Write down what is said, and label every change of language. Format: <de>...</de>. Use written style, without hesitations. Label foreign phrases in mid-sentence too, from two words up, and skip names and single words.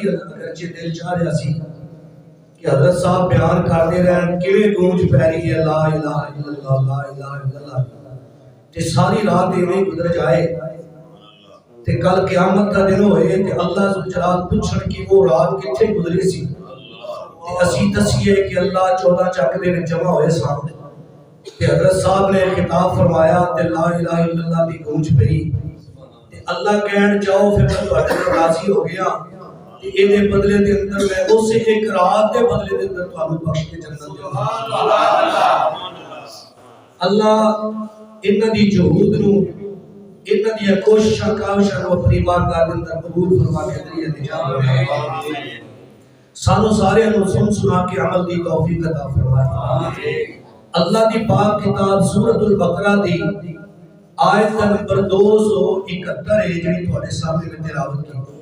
<pa>اگرچہ دل چاہ رہا سی کہ حضرت صاحب بیان کرتے رہن کیویں گونج پہ رہی ہے</pa> <ar>لا الہ الا اللہ لا الہ الا اللہ</ar> <pa>تے ساری رات ایویں گزر جائے تے کل قیامت کا دن ہوئے تے اللہ ذو جلال پوچھن کی وہ رات کتھے گزری سی تے اسی دسیے کہ اللہ 14 چک دے وچ جمع ہوئے سامنے تے حضرت صاحب نے خطاب فرمایا تے</pa> <ar>لا الہ الا اللہ</ar> <pa>دی گونج پئی اللہ کہن جاؤ پھر میں تہاڈے تے راضی ہو گیا کہ ایدے بدلے دے اندر میں اس ایک رات دے بدلے دے اندر تانوں بخش کے جنت دے اللہ انہاں دی جہود نو انہاں دی کوششاں کاوشاں نو اپنی بارگاہ دے اندر قبول فرما کے ذریعے نجات فرمائے سانو سارے نو سن سنا کے عمل دی توفیق عطا فرمائے اللہ دی پاک کتاب سورۃ البقرہ دی آیت نمبر 271 ہے جڑی تہاڈے سامنے میں تلاوت کی</pa>